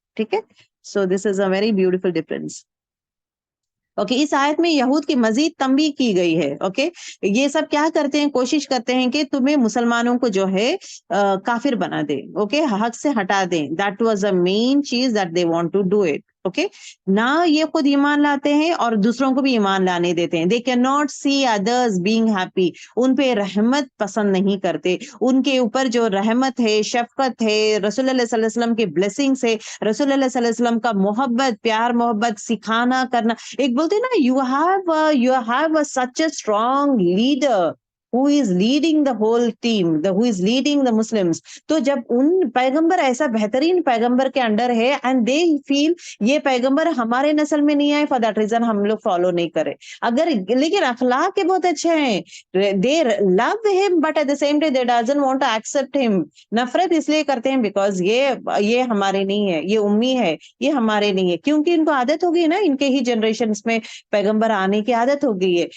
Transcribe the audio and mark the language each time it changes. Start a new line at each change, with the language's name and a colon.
Urdu: ٹھیک ہے,
English: So this is a very beautiful difference.
Urdu: Okay, اس آیت میں یہود کی مزید تنبیہ کی گئی ہے. اوکے, یہ سب کیا کرتے ہیں, کوشش کرتے ہیں کہ تمہیں مسلمانوں کو جو ہے کافر بنا دے, اوکے, حق سے ہٹا دیں.
English: That was a main چیز that they want to do it.
Urdu: Okay نہ یہ خود ایمان لاتے ہیں اور دوسروں کو بھی ایمان لانے دیتے ہیں.
English: They can not see others being happy.
Urdu: ان پہ رحمت پسند نہیں کرتے. ان کے اوپر جو رحمت ہے، شفقت ہے، رسول اللہ صلی اللہ علیہ وسلم کے بلیسنگس ہے، رسول اللہ صلی اللہ علیہ وسلم کا محبت، پیار محبت سکھانا کرنا. ایک بولتے ہیں نا
English: you have such a strong leader who is leading the whole team, who is leading the Muslims.
Urdu: تو جب ان پیغمبر ایسا بہترین پیغمبر کے انڈر ہے
English: and they feel
Urdu: یہ پیغمبر ہمارے نسل میں نہیں آئے، فار دیٹ ریزن ہم لوگ فالو نہیں کرے. اگر لیکن اخلاق کے بہت اچھے ہیں،
English: They love him but at the same time they doesn't want to accept him.
Urdu: نفرت اس لیے کرتے ہیں بیکاز یہ ہمارے نہیں ہے، یہ امی ہے، یہ ہمارے نہیں ہے، کیونکہ ان کو عادت ہو گئی نا، ان کے ہی جنریشنز میں پیغمبر آنے کی عادت ہو گئی ہے.